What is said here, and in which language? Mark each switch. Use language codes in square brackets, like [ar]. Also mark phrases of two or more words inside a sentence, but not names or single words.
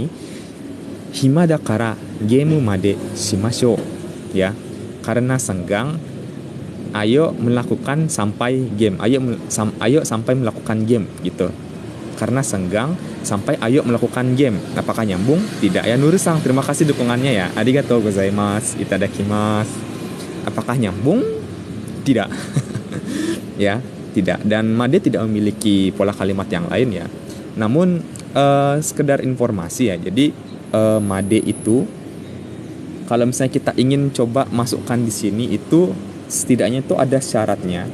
[ja] 暇だからゲームまでしましょう [id] ya, karena senggang ayo melakukan sampai game, ayo sampai melakukan game gitu. Karena senggang sampai ayo melakukan game. Apakah nyambung? Tidak ya. Nurusang, terima kasih dukungannya ya. [ja] ありがとうございます、いただきます. [id] Apakah nyambung? Tidak. Ya, tidak. Dan made tidak memiliki pola kalimat yang lain ya. Namun sekedar informasi ya. Jadi made itu kalau misalnya kita ingin coba masukkan di sini, itu setidaknya itu ada syaratnya.